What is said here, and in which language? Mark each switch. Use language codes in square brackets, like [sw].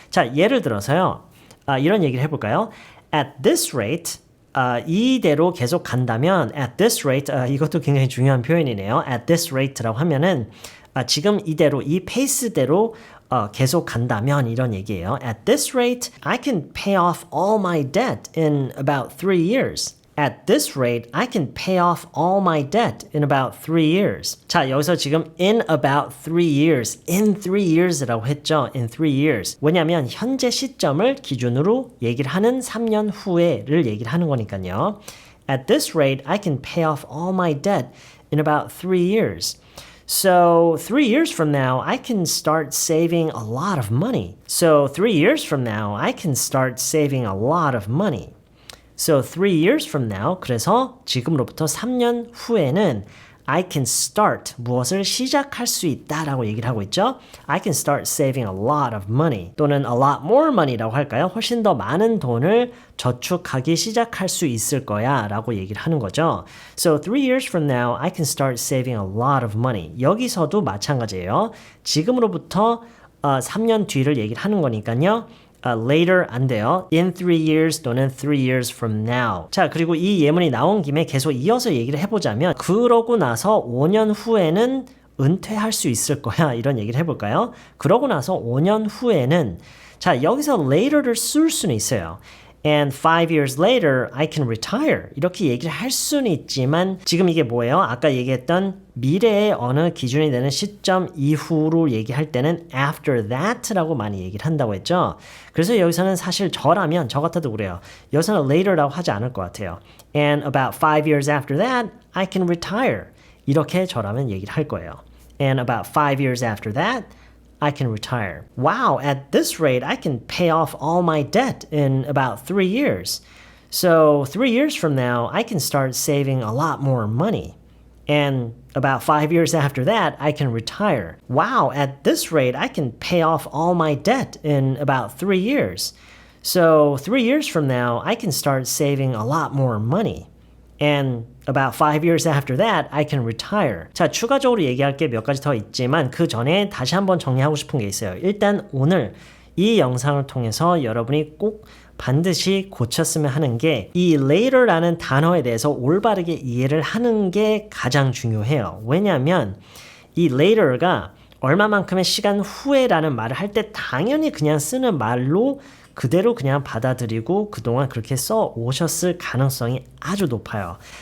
[ko] 자, 예를 들어서요. 이런 얘기를 해볼까요? At this rate 이대로 계속 간다면 at this rate 이것도 굉장히 중요한 표현이네요. at this rate라고 하면은 지금 이대로 이 페이스대로 계속 간다면 이런 얘기예요. [en] at this rate I can pay off all my debt in about 3 years. At this rate, I can pay off all my debt in about 3 years. [ko] 자, 여기서 지금 in about 3 years, in 3 years라고 했죠. [en] in 3 years. [ko] 왜냐하면 현재 시점을 기준으로 얘기를 하는 3년 후에를 얘기를 하는 거니까요. [en] At this rate, I can pay off all my debt in about 3 years. So 3 years from now, I can start saving a lot of money. So 3 years from now, I can start saving a lot of money. So 3 years from now, [ko] 그래서 지금으로부터 3년 후에는 [en] I can start, [ko] 무엇을 시작할 수 있다라고 얘기를 하고 있죠. [en] I can start saving a lot of money 또는 a lot more money라고 할까요? [ko] 훨씬 더 많은 돈을 저축하기 시작할 수 있을 거야 라고 얘기를 하는 거죠. [en] So 3 years from now, I can start saving a lot of money. [ko] 여기서도 마찬가지예요. 지금으로부터 3년 뒤를 얘기를 하는 거니까요. later 안 돼요. [en] in 3 years 또는 3 years from now. [ko] 자, 그리고 이 예문이 나온 김에 계속 이어서 얘기를 해보자면 그러고 나서 5년 후에는 은퇴할 수 있을 거야. 이런 얘기를 해볼까요? 그러고 나서 5년 후에는 자, 여기서 later를 쓸 수는 있어요. [en] And 5 years later, I can retire. [ko] 이렇게 얘기를 할 수는 있지만 지금 이게 뭐예요? 아까 얘기했던 미래의 어느 기준이 되는 시점 이후로 얘기할 때는 after that라고 많이 얘기를 한다고 했죠. 그래서 여기서는 사실 저 같아도 그래요. 여기서는 later라고 하지 않을 것 같아요. [en] And about 5 years after that, I can retire. [ko] 이렇게 저라면 얘기를 할 거예요. [en] And about 5 years after that, I can retire. Wow, at this rate, I can pay off all my debt in about 3 years. So 3 years from now, I can start saving a lot more money. And about 5 years after that, I can retire. Wow, at this rate, I can pay off all my debt in about 3 years. So 3 years from now, I can start saving a lot more money. And about 5 years after that, I can retire. [ko] 자, 추가적으로 얘기할 게 몇 가지 더 있지만 그 전에 다시 한번 정리하고 싶은 게 있어요. 일단 오늘 이 영상을 통해서 여러분이 꼭 반드시 고쳤으면 하는 게 이 later라는 단어에 대해서 올바르게 이해를 하는 게 가장 중요해요. 왜냐하면 이 later가 얼마만큼의 시간 후에라는 말을 할 때 당연히 그냥 쓰는 말로 그대로 그냥 받아들이고 그동안 그렇게 써 오셨을 가능성이 아주 높아요.